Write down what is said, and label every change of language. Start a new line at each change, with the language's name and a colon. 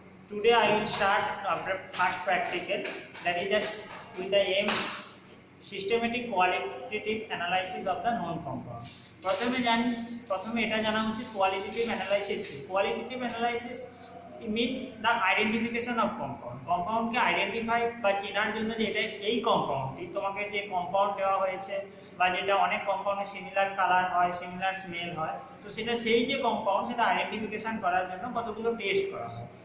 English: Today I will start our first practical, that is with the aim systematic qualitative analysis of the known compound.
Bangla: প্রথমে এটা জানা উচিত qualitative analysis কি।
English: Qualitative analysis means the identification of compound.
Bangla: কম্পাউন্ডকে identify বা চেনার জন্য যে এটা এই কম্পাউন্ডটি তোমাকে যে কম্পাউন্ড দেওয়া হয়েছে বা যেটা অনেক কম্পাউন্ডে সিমিলার কালার হয়, সিমিলার স্মেল হয়, তো সেটা সেই যে কম্পাউন্ড সেটা আইডেন্টিফিকেশন করার জন্য কতগুলো টেস্ট করা হয়।